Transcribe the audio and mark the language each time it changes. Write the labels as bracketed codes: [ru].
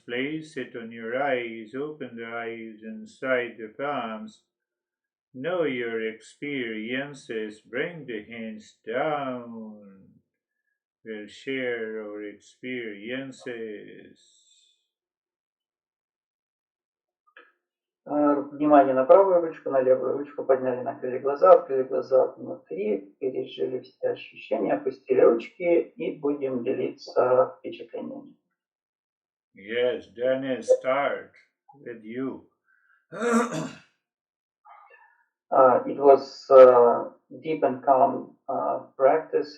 [en] Place it on your eyes. Open the eyes inside the palms. Know your experiences. Bring the hands down. We'll share our experiences. [ru] Внимание на правую ручку, на левую ручку, подняли, накрыли глаза, открыли глаза внутри, пережили все ощущения, опустили ручки и будем делиться впечатлениями. [en] Yes, Dennis, start with you. It was deep and calm practice.